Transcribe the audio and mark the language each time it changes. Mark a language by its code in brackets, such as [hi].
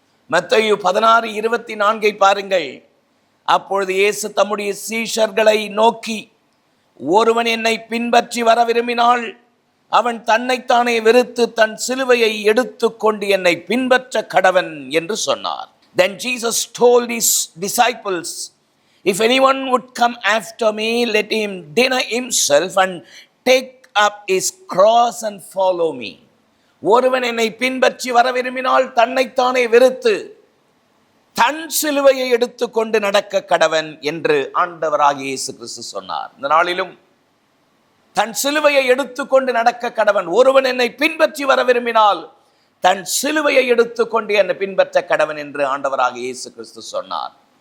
[ta] மத்தேயு 16:24 பாருங்கள். அப்பொழுது இயேசு தம்முடைய சீஷர்களை நோக்கி, ஒருவன் என்னை பின்பற்றி வர விரும்பினால் அவன் தன்னைத்தானே வெறுத்து தன் சிலுவையை எடுத்துக்கொண்டு என்னை பின்பற்ற கடவன் என்று சொன்னார். [en] Then Jesus told his disciples, if anyone would come after me, let him deny himself and take up his cross and follow me. [ta] ஒருவன் என்னை பின்பற்றி வர விரும்பினால் தன்னைத்தானே வெறுத்து தன் சிலுவையை எடுத்துக்கொண்டு நடக்க கடவன் என்று ஆண்டவராகிய இயேசு கிறிஸ்து சொன்னார். இந்த நாளிலும் தன் சிலுவையை எடுத்துக்கொண்டு நடக்க கடவன். ஒருவன் என்னை பின்பற்றி வர விரும்பினால் தன் சிலுவையை எடுத்துக்கொண்டு என்னை பின்பற்ற கடவன் என்று ஆண்டவராகிய இயேசு கிறிஸ்து சொன்னார்.